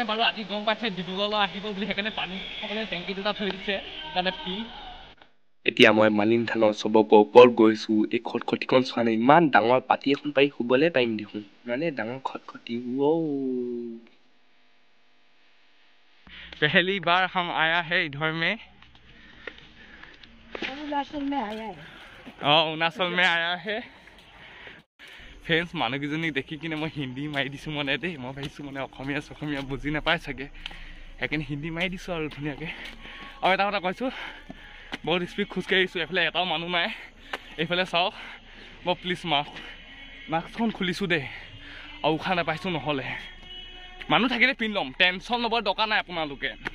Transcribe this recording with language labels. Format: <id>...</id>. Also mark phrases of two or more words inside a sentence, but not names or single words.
<as>বাৰু আজি গম পাইছে ডিব্ৰুগড়লৈ আহিব বুলি সেইকাৰণে পানী খাবলৈ টেংকি দুটা থৈ দিছে কাৰণে ফ্ৰী এতিয়া মই মালিনী থানৰ চবকো ওপৰত গৈছো এই খটখটিখন চোৱা নাই ইমান ডাঙৰ পাতি এখন পাৰি শুবলৈ পাৰিম দেখোন মানে ডাঙৰ খটখটি</as> <hi>पहली बार हम आया है इधर में अरुणाचल में आया है अरुणाचल में आया है फ्रेंड्स</hi> <as>মানুহকেইজনীক দেখি কিনে মই হিন্দী মাৰি দিছোঁ মানে দেই মই ভাবিছোঁ মানে অসমীয়া বুজি নাপায় চাগে সেইকাৰণে হিন্দী মাৰি দিছোঁ আৰু ধুনীয়াকৈ আৰু এটা কথা কৈছোঁ বহুত স্পীড খোজকাঢ়ি আহিছোঁ এইফালে এটাও মানুহ নাই এইফালে চাওক মই প্লিজ মাস্কখন খুলিছোঁ দেই আৰু উশাহ নাপাইছোঁ নহ'লে মানুহ থাকিলে পিন্ধি ল'ম টেনশ্যন ল'বৰ দৰকাৰ নাই আপোনালোকে</as>